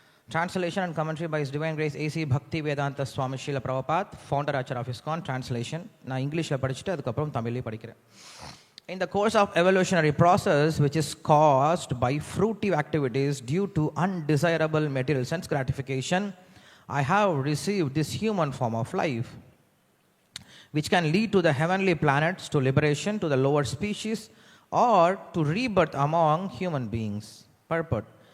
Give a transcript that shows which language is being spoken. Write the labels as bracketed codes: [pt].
[en] Translation and commentary by His Divine Grace A.C. Bhakti Vedanta Swami Srila Prabhupada, founder Acharya of ISKCON. [ta] Translation நான் இங்கிலீஷில் படிச்சுட்டு அதுக்கப்புறம் தமிழ்லேயே படிக்கிறேன். [en] In the course of evolutionary process which is caused by fruitive activities due to undesirable material sense gratification, I have received this human form of life, which can lead to the heavenly planets, to liberation, to the lower species, or to rebirth among human beings. Purport.